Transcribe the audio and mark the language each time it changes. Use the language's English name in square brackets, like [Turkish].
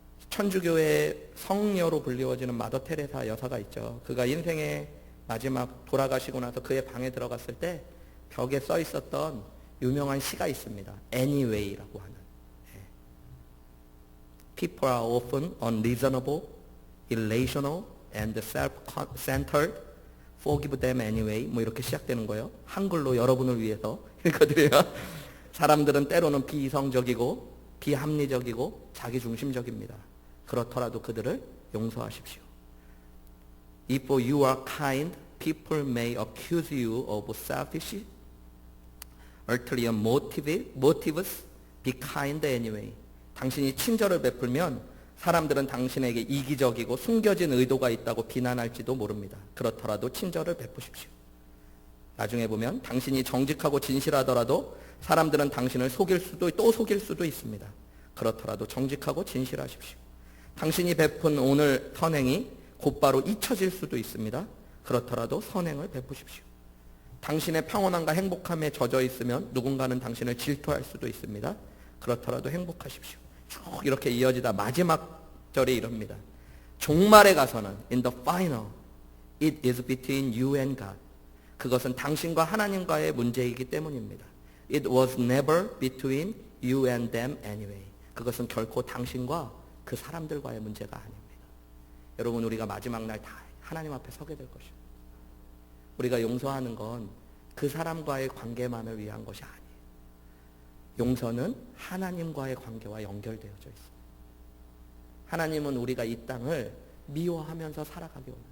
[Korean] 천주교의 성녀로 불리워지는 마더 테레사 여사가 있죠. 그가 인생의 마지막 돌아가시고 나서 그의 방에 들어갔을 때 벽에 써 있었던 유명한 시가 있습니다. Anyway라고 하는. [English] People are often unreasonable, irrational, and self-centered. Forgive them anyway. [Korean] 뭐 이렇게 시작되는 거예요. 한글로 여러분을 위해서 읽어드려요. 사람들은 때로는 비이성적이고 비합리적이고 자기중심적입니다. 그렇더라도 그들을 용서하십시오. [English] If you are kind, people may accuse you of selfish, ulterior motives. Be kind anyway. [Korean] 당신이 친절을 베풀면 사람들은 당신에게 이기적이고 숨겨진 의도가 있다고 비난할지도 모릅니다. 그렇더라도 친절을 베푸십시오. 나중에 보면 당신이 정직하고 진실하더라도 사람들은 당신을 속일 수도 또 속일 수도 있습니다. 그렇더라도 정직하고 진실하십시오. 당신이 베푼 오늘 선행이 곧바로 잊혀질 수도 있습니다. 그렇더라도 선행을 베푸십시오. 당신의 평온함과 행복함에 젖어 있으면 누군가는 당신을 질투할 수도 있습니다. 그렇더라도 행복하십시오. 쭉 이렇게 이어지다 마지막 절이 이럽니다. 종말에 가서는 [English] in the final, it is between you and God. [Korean] 그것은 당신과 하나님과의 문제이기 때문입니다. [English] It was never between you and them anyway. [Korean] 그것은 결코 당신과 그 사람들과의 문제가 아닙니다. 여러분 우리가 마지막 날 다 하나님 앞에 서게 될 것입니다. 우리가 용서하는 건 그 사람과의 관계만을 위한 것이 아니에요. 용서는 하나님과의 관계와 연결되어져 있습니다. 하나님은 우리가 이 땅을 미워하면서 살아가기 원해요.